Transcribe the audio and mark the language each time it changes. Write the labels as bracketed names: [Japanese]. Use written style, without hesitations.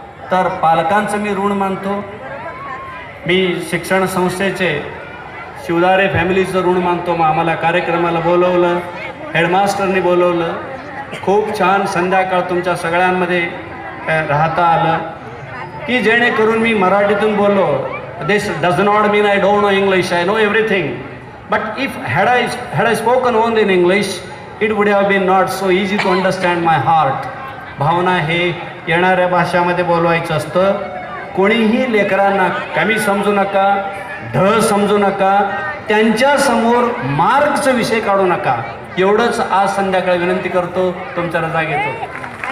[Marathi] तर पालकांचं मी ऋण मानतो. मी शिक्षण संस्थेचे शिवदारे फॅमिलीचं ऋण मानतो. मग आम्हाला कार्यक्रमाला बोलवलं, हेडमास्टरनी बोलवलं, खूप छान संध्याकाळ तुमच्या सगळ्यांमध्ये राहता आलं, की जेणेकरून मी मराठीतून बोललो. [English] This does not mean I don't know English, I know everything, but if had I spoken only in English, it would have been not so easy to understand my heart. [Marathi] भावना हे येणाऱ्या भाषामध्ये बोलवायचं असतं. कोणीही लेकरांना कमी समजू नका, समजू नका, त्यांच्यासमोर मार्कचा विषय काढू नका. एवढंच आज संध्याकाळी विनंती करतो. तुमच्या रजा घेतो.